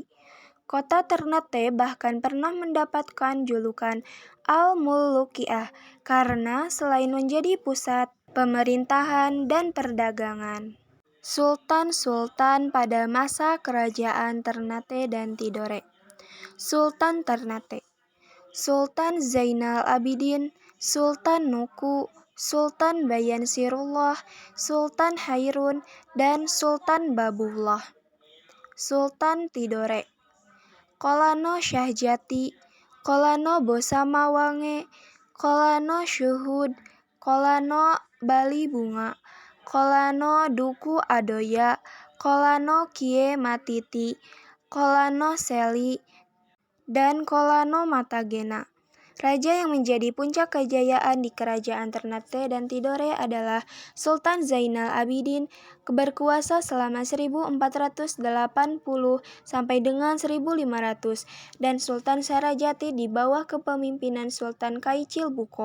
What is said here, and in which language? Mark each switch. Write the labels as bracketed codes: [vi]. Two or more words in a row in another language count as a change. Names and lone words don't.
[id] Kota Ternate bahkan pernah mendapatkan julukan Al-Mulukiah karena selain menjadi pusat pemerintahan dan perdagangan. Sultan-sultan pada masa kerajaan Ternate dan Tidore. Sultan Ternate, Sultan Zainal Abidin, Sultan Nuku, Sultan Bayan Sirullah, Sultan Hairun, dan Sultan Babullah. Sultan Tidore, Kolano Syahjati, Kolano Bosamawange, Kolano Syuhud, Kolano Bali Bunga, Kolano Duku Adoya, Kolano Kie Matiti, Kolano Seli, dan Kolano Matagena. Raja yang menjadi puncak kejayaan di kerajaan Ternate dan Tidore adalah Sultan Zainal Abidin, berkuasa selama 1480 sampai dengan 1500, dan Sultan Sarajati di bawah kepemimpinan Sultan Kaichil Buko.